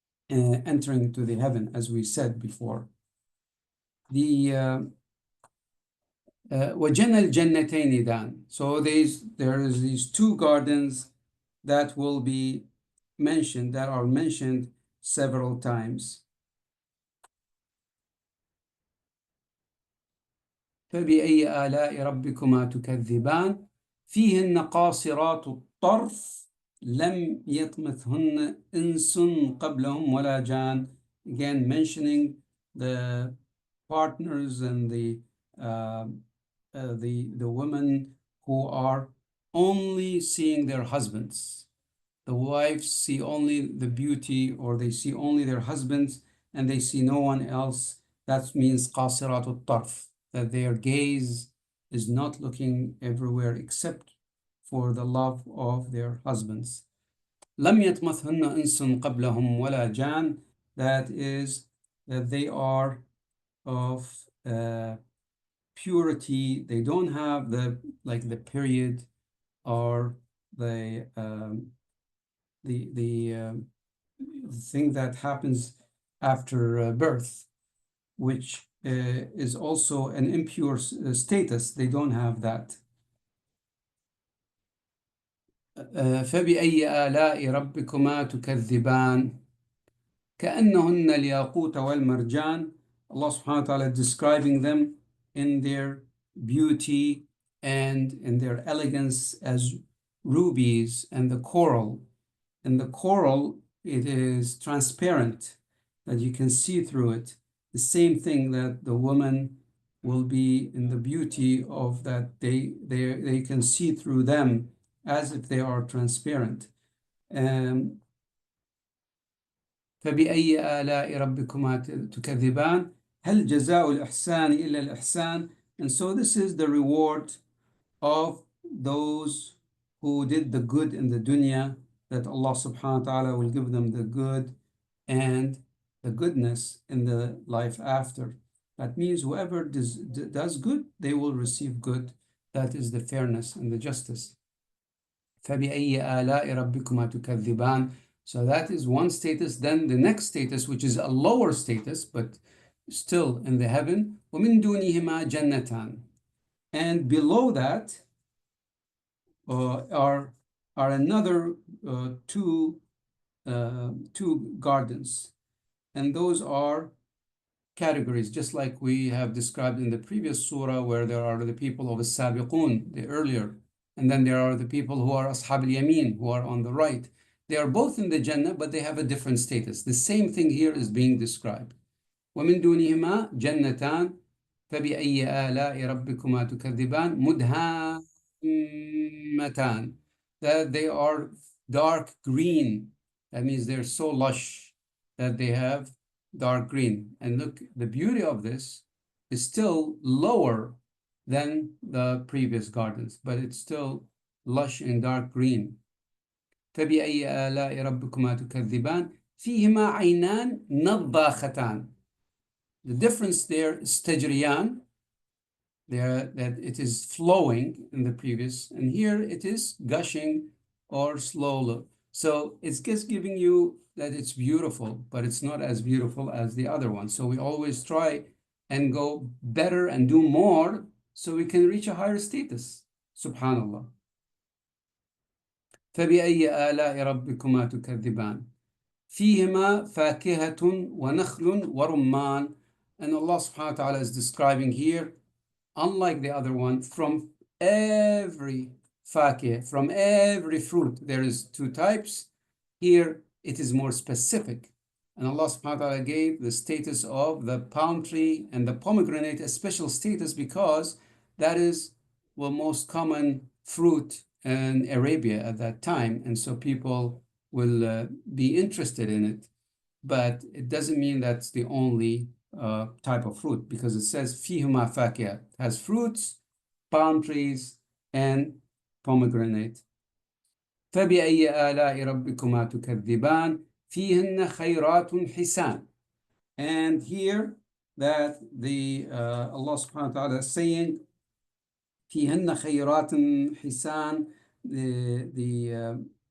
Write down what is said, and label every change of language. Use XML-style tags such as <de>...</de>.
<en>entering to the heaven, as we said before. The</en> <ar>وَجَنَى الْجَنَّتَيْنِ</ar> <en>dan. So there is these two gardens that will be mentioned, that are mentioned several times.</en> <ar>فبأي آلاء ربكما تكذبان فيهن قاصرات الطرف لم يطمثهن إنس قبلهم ولا جان.</ar> <en>Again, mentioning the partners and the women who are only seeing their husbands. The wives see only the beauty, or they see only their husbands, and they see no one else. That means qasiratul tarf, that their gaze is not looking everywhere except for the love of their husbands.</en> <ar>لم يطمثهن إنس قبلهم ولا جان.</ar> <en>That is, that they are of purity. They don't have the period, or the thing that happens after birth, which is also an impure status. They don't have that.</en> <ar>فبأي آلاء ربكما تكذبان كأنهن الياقوت والمرجان.</ar> <en>Allah subhanahu wa ta'ala describing them in their beauty and in their elegance as rubies and the coral. And the coral, it is transparent, that you can see through it. The same thing that the woman will be in the beauty of that they can see through them as if they are transparent.</en> <ar>فبأي آلاء ربكما تكذبان هل جزاء الإحسان إلا الإحسان.</ar> <en>And so this is the reward of those who did the good in the dunya, that Allah subhanahu wa ta'ala will give them the good and the goodness in the life after. That means whoever does good, they will receive good. That is the fairness and the justice.</en> <ar>فبأي آلاء ربكما تكذبان.</ar> <en>So that is one status. Then the next status, which is a lower status, but still in the heaven,</en> <ar>ومن دونهما جنتان.</ar> <en>And below that are another two gardens, and those are categories, just like we have described in the previous surah, where there are the people of as-sabiqun, the earlier, and then there are the people who are ashab al-yamin, who are on the right. They are both in the Jannah, but they have a different status. The same thing here is being described.</en> <ar>ومن دونهما جنتان فبأي آلاء ربكما تكذبان مدهامتان.</ar> <en>That they are dark green. That means they're so lush that they have dark green. And look, the beauty of this is still lower than the previous gardens, but it's still lush and dark green.</en> <ar>فبأي آلاء ربكما تكذبان فيهما عينان نضاختان.</ar> <en>The difference there is tajriyan, there that it is flowing in the previous, and here it is gushing or slow. So it's just giving you that it's beautiful, but it's not as beautiful as the other one. So we always try and go better and do more so we can reach a higher status. Subhanallah.</en> <ar>فبأي آلاء ربكما تكذبان فيهما فاكهة ونخل ورمان.</ar> <en>And Allah subhanahu wa ta'ala is describing here, unlike the other one, from every fakih, from every fruit. There is two types. Here it is more specific. And Allah subhanahu wa ta'ala gave the status of the palm tree and the pomegranate a special status because that is the most common fruit in Arabia at that time. And so people will be interested in it. But it doesn't mean that's the only type of fruit, because it says fihuma fakiyah, has fruits, palm trees, and pomegranate.</en> <ar>فبأي آلاء ربكما تكذبان فيهن خيرات حسان.</ar> <en>And here that the Allah subhanahu wa ta'ala is saying</en> <ar>فيهن خيرات حسان,</ar> <en>the</en>